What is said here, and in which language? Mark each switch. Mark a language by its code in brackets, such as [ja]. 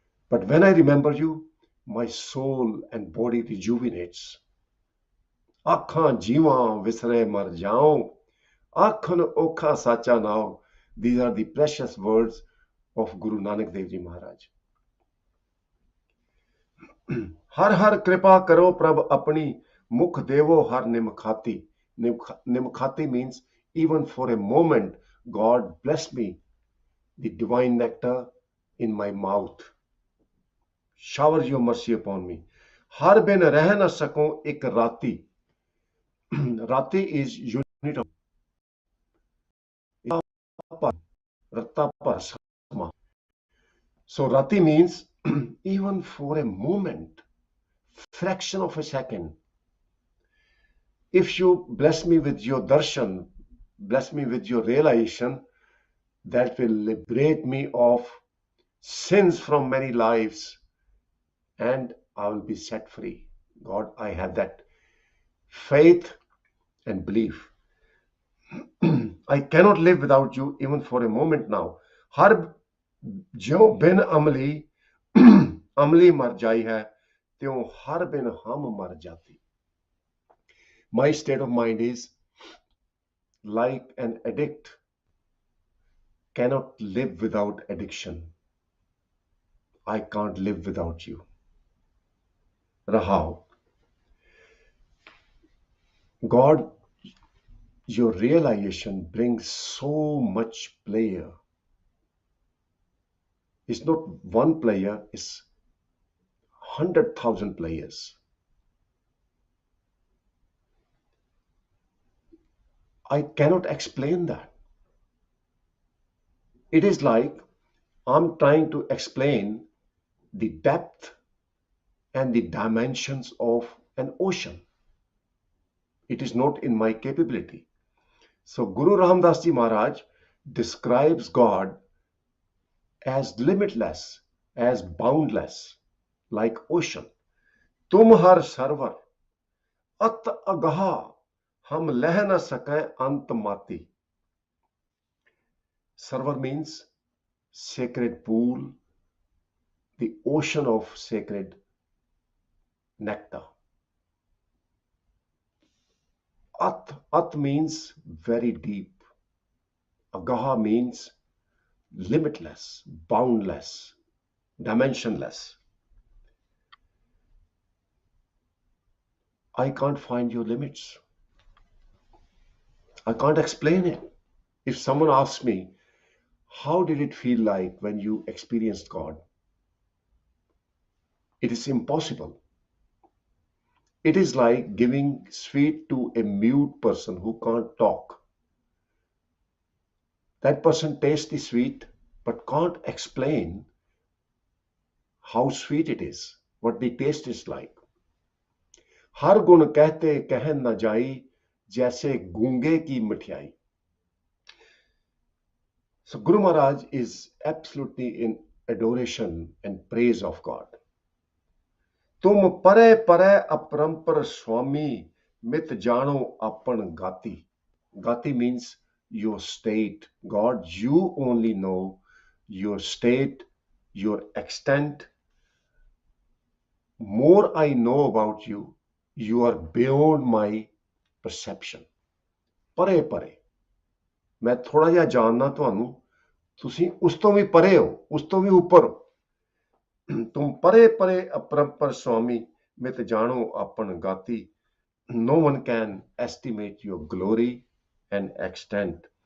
[en] But when I remember you, my soul and body rejuvenates. [pa] आखां जीवां विसरे मर जाऊं, आखन ओखा साचा नाओ. [en] These are the precious words of Guru Nanak Dev Ji Maharaj. [pa] हर हर कृपा करो प्रभ अपनी, मुख देवो हर निमखाती. [en] Nimkhati means even for a moment, God bless me, the divine nectar in my mouth. Shower your mercy upon me. [pa] हर बिन रह न सकूं एक राती. [en] Rati is unit of Ratta par sama. So Rati means even for a moment, fraction of a second. If you bless me with your darshan, bless me with your realization, that will liberate me of sins from many lives, and I will be set free. God, I have that faith and belief. I cannot live without you even for a moment now. [pa] हर ज्यों बिन अमली अमली मर जाई है, त्यों हर बिन हम मर जाती. [en] My state of mind is like an addict cannot live without addiction. I can't live without you. Rahao. God, your realization brings so much pleasure. It's not one player, it's 100,000 players. I cannot explain that. It is like I'm trying to explain the depth and the dimensions of an ocean. It is not in my capability. So Guru Ramdas Ji Maharaj describes God as limitless, as boundless, like ocean. [pa] तुम हर server अत अगहा, हम लह न सकें अंत माती. [en] Sarvar means sacred pool, the ocean of sacred nectar. At means very deep. Agaha means limitless, boundless, dimensionless. I can't find your limits. I can't explain it. If someone asks me, how did it feel like when you experienced God? It is impossible. It is like giving sweet to a mute person who can't talk. That person tastes the sweet but can't explain how sweet it is, what the taste is like. [pa] हर गुण कहते कह न जाई, जैसे गूंगे की मिठाई. [en] So Guru Maharaj is absolutely in adoration and praise of God. [pa] तुम परे परे अपरंपर स्वामी, मित जानो अपन गाती. [en] Gati means your state. God, you only know your state, your extent. More I know about you, you are beyond my perception. [pa] ਪਰੇ ਪਰੇ, ਮੈਂ ਥੋੜਾ ਜਿਹਾ ਜਾਣਨਾ ਤੁਹਾਨੂੰ, ਤੁਸੀਂ ਉਸ ਤੋਂ ਵੀ ਪਰੇ ਹੋ, ਉਸ ਤੋਂ ਵੀ ਉੱਪਰ ਹੋ. ਤੁਮ ਪਰੇ ਪਰੇ ਅਪਰੰਪਰ ਸੁਆਮੀ, ਮਿਤ ਜਾਣੋ ਆਪਨ ਗਾਤੀ. [en] No one can estimate your glory and extent.